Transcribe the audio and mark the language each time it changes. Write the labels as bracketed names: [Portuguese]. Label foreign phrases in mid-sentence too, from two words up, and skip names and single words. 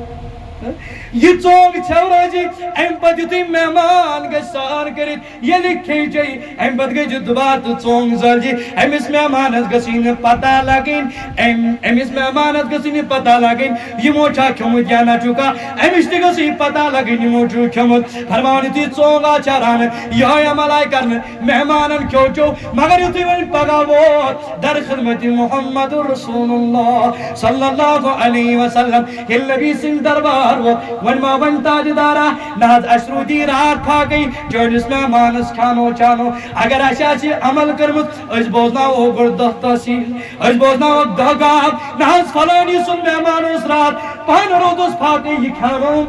[Kashmiri] یہ ژونٛگ ژھٮ۪ورٲزِ امہِ پتہٕ یُتھُے مہمان گژھِ سار کٔرِتھ ییٚلہِ کھیٚیہِ چیٚیہِ امہِ پتہٕ گژھِ دُبارٕ تہٕ ژونٛگ زٲلجہِ أمِس مہمانس گٔژھٕے نہٕ پتہ لگٕنۍ أمِس مہمانس گٔژھٕے نہٕ پتہ لگٕنۍ یِمو چھا کھیوٚمُت یا نہ چھُکھا أمِس تہِ گٔژھٕے پتہ لگٕنۍ یِمو چھُ کھیوٚمُت فرماوان یُتھُے ژونٛگ آو چرانہٕ یِہوٚے عمل آیہِ کرنہٕ مہمانن کھیوٚو چیوٚو مگر یُتھُے وۄنۍ پگاہ ووت در خدمتِ محمد رسول اللہ [Arabic] صلی اللہ علیہ وسلم [Kashmiri] ییٚلہِ نبی سٕنٛدۍ دربار ووت وۄنۍ ما وۄنۍ تاجدارا نہ حظ اَسہِ روٗدی رات پھاکٕے چٲنِس مہمانس کھیٛانو چانو اگر اَسہِ آسہِ عمل کٔرمٕژ أسۍ بوزناوو گۄڈٕ دہ تحصیٖل أسۍ بوزناووکھ دہ گام نہ حظ فلٲنی سُنٛد مہمان اوس رات پانہٕ روٗدُس پھاکٕے یہِ کھیٛانو